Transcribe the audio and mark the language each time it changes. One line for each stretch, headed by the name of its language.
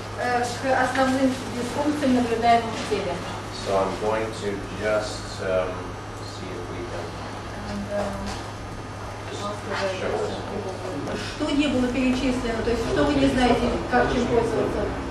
Russian: к основным дисфункциям, наблюдаемым в теле.
English: So I'm going to just see if we can just show this.
Russian: Что не было перечислено, то есть что вы не знаете, как чем пользоваться?